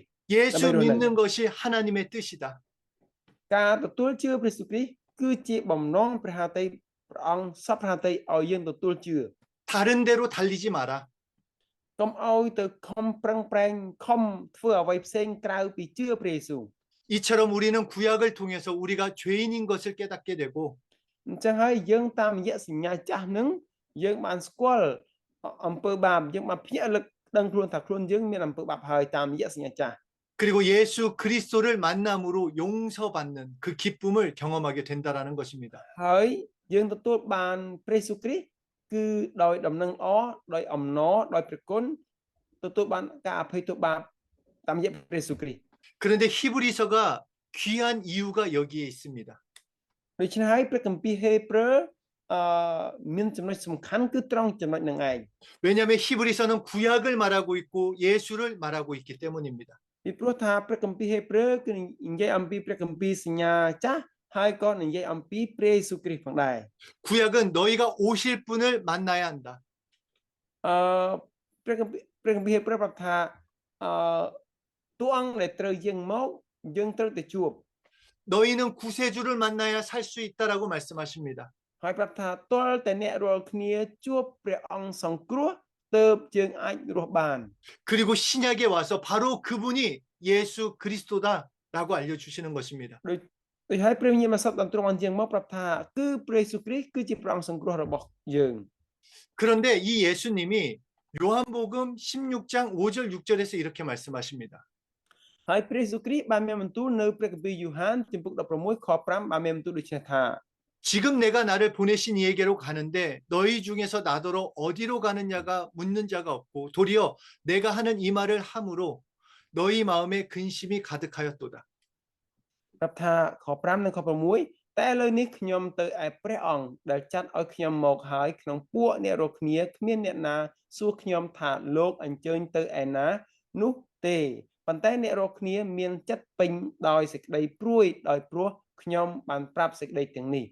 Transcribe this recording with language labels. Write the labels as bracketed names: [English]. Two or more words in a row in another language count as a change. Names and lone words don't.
[Korean] 예수 믿는 것이 하나님의 뜻이다. [Khmer] ការទទួលជឿព្រះយេស៊ូវគ្រីស្ទគឺជាបំណងព្រះហឫទ័យព្រះអង្គសពព្រះហឫទ័យឲ្យយើងទទួលជឿ [Korean] 다른 데로 달리지 마라. [Khmer] កុំឲ្យទៅខំប្រឹងប្រែងខំធ្វើអ្វីផ្សេងក្រៅពីជឿព្រះយេស៊ូវ [Korean] 이처럼 우리는 구약을 통해서 우리가 죄인인 것을 깨닫게 되고 [Khmer] អញ្ចឹងហើយយើងតាមរយៈសញ្ញាចាស់នឹងយើងបានស្គាល់អំពើបាបយើងបានភ្ញាក់រលឹកដឹងខ្លួនថាខ្លួនយើងមានអំពើបាបហើយតាមរយៈសញ្ញាចាស់ [Korean] 그리고 예수 그리스도를 만남으로 용서받는 그 기쁨을 경험하게 된다라는 것입니다. [Khmer] ហើយយើងទទួលបានព្រះយេស៊ូវគ្រីស្ទគឺដោយដំណឹងល្អដោយអំណរដោយព្រះគុណទទួលបានការអភ័យទោសបាបតាមរយៈព្រះយេស៊ូវគ្រីស្ទ [Korean] 그런데 히브리서가 귀한 이유가 여기에 있습니다. [Khmer] ដូច្នេះហើយព្រះគម្ពីរហេព្រើរមានចំណុចសំខាន់គឺត្រង់ចំណុចនឹងឯង [Korean] 왜냐하면 히브리서는 구약을 말하고 있고 예수를 말하고 있기 때문입니다. [Khmer] ពីព្រោះថាព្រះគម្ពីរហេព្រើរគឺនិយាយអំពីព្រះគម្ពីរសញ្ញាចាស់ហើយក៏និយាយអំពីព្រះយេស៊ូវគ្រីស្ទផងដែរ [Korean] 구약은 너희가 오실 분을 만나야 한다. [Khmer] ព្រះគម្ពីរហេព្រើរប្រាប់ថាតួអង្គដែលត្រូវយើងមកយើងត្រូវទៅជួប [Korean] 너희는 구세주를 만나야 살 수 있다라고 말씀하십니다. [Khmer] ហើយប្រាប់ថាទាល់តែអ្នករាល់គ្នាជួបព្រះអង្គសង្គ្រោះទើបយើងអាចរស់បាន [Korean] 그리고 신약에 와서 바로 그분이 예수 그리스도다라고 알려주시는 것입니다. [Khmer] ដោយហើយព្រះវិញ្ញាណបរិសុទ្ធបានទ្រង់បានជាងមកប្រាប់ថាគឺព្រះយេស៊ូវគ្រីស្ទគឺជាព្រះអង្គសង្គ្រោះរបស់យើង [Korean] 그런데 이 예수님이 요한복음 16장 5절 6절에서 이렇게 말씀하십니다. [Khmer] ហើយព្រះយេស៊ូវគ្រីស្ទបានមានបន្ទូលនៅព្រះគម្ពីរយូហានជំពូក16ខ5បានមានបន្ទូលដូចនេះថា [Korean] 지금 내가 나를 보내신 이에게로 가는데 너희 중에서 나더러 어디로 가느냐가 묻는 자가 없고 도리어 내가 하는 이 말을 함으로 너희 마음에 근심이 가득하였도다. [Khmer] ប្រាប់ថាខ5និងខ6តែឥឡូវនេះខ្ញុំទៅឯព្រះអង្គដែលចាត់ឲ្យខ្ញុំមកហើយក្នុងពួកអ្នករាល់គ្នាគ្មានអ្នកណាសួរខ្ញុំថាលោកអញ្ជើញទៅឯណានោះទេប៉ុន្តែអ្នករាល់គ្នាមានចិត្តពេញដោយសេចក្តីព្រួយដោយព្រោះខ្ញុំបានប្រាប់សេចក្តីទាំងនេះ